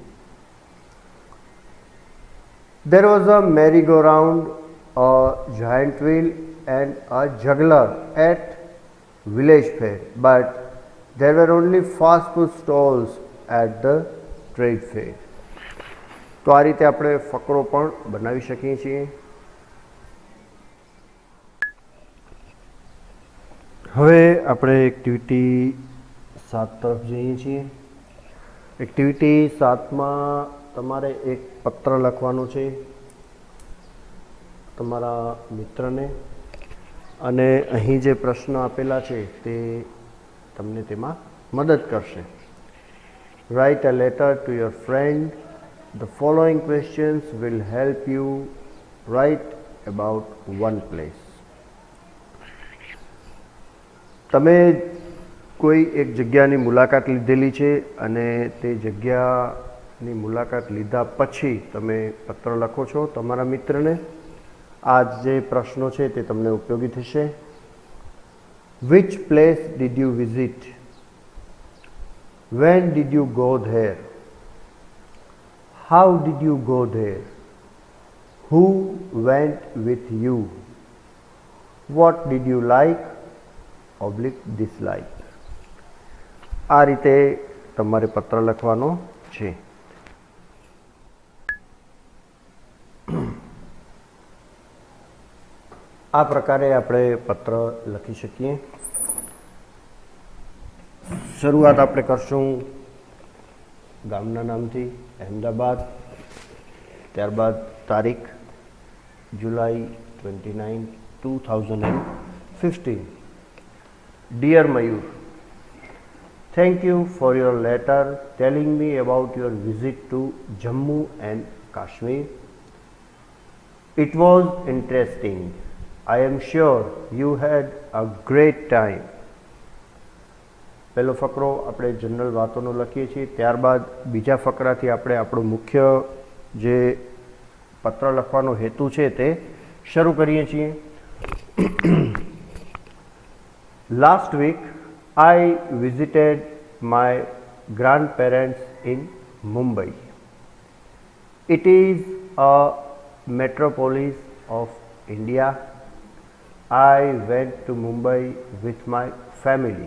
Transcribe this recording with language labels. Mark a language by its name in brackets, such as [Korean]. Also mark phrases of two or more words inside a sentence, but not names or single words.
[English] There was a merry-go-round, a giant wheel and a juggler at village fair, but there were only fast food stalls at the trade fair. [Gujarati] તો આ રીતે આપણે ફકરો પણ બનાવી શકીએ છીએ. હવે આપણે એક્ટિવિટી 7 તરફ જઈએ છીએ. એક્ટિવિટી 7માં તમારે એક પત્ર લખવાનો છે તમારા મિત્રને અને અહીં જે પ્રશ્ન આપેલા છે તે તમને તેમાં મદદ કરશે. [English] Write a letter to your friend. The following questions will help you write about one place. [Gujarati] તમે કોઈ એક જગ્યાની મુલાકાત લીધેલી છે અને તે જગ્યાની મુલાકાત લીધા પછી તમે પત્ર લખો છો તમારા મિત્રને. આ જે પ્રશ્નો છે તે તમને ઉપયોગી થશે. [English] Which place did you visit? When did you go there? How did you go there? Who went with you? What did you like / dislike? [Gujarati] આ રીતે તમારે પત્ર લખવાનો છે. આ પ્રકારે આપણે પત્ર લખી શકીએ. શરૂઆત આપણે કરશું ગામના નામથી અહેમદાબાદ, ત્યારબાદ તારીખ જુલાઈ 29, 2015. [English] Dear Mayur, thank you for your letter telling me about your visit to Jammu and Kashmir. It was interesting. I am sure you had a great time. [Gujarati] પહેલો ફકરો આપણે જનરલ વાતોનો લખીએ છીએ. ત્યારબાદ બીજા ફકરાથી આપણે આપણો મુખ્ય જે પત્ર લખવાનો હેતુ છે તે શરૂ કરીએ છીએ. [English] Last week I visited my grandparents in Mumbai. It is a metropolis of India. I went to Mumbai with my family.